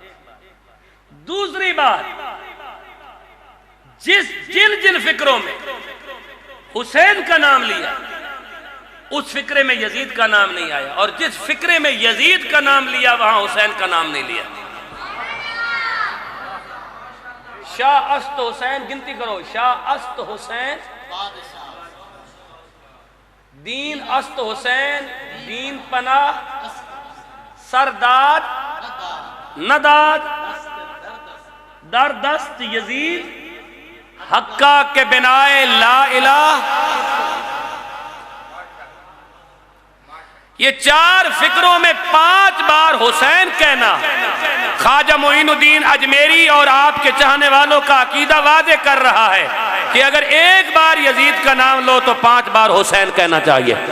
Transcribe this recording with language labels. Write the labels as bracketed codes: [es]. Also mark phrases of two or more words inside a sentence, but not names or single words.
[ur] دوسری بات، جن فکروں میں حسین کا نام لیا اس فکرے میں یزید کا نام نہیں آیا، اور جس فکرے میں یزید کا نام لیا وہاں حسین کا نام نہیں لیا۔ [fa] شاہ است حسین، [ur] گنتی کرو، [fa] شاہ است حسین، دین است حسین، دین پناہ، سرداد نداد، در دست یزید، حقہ کے بنائے لا الہ۔ [ur] یہ 4 فکروں میں 5 بار حسین کہنا خواجہ معین الدین اجمیری اور آپ کے چاہنے والوں کا عقیدہ واضح کر رہا ہے کہ اگر 1 بار یزید کا نام لو تو 5 بار حسین کہنا چاہیے۔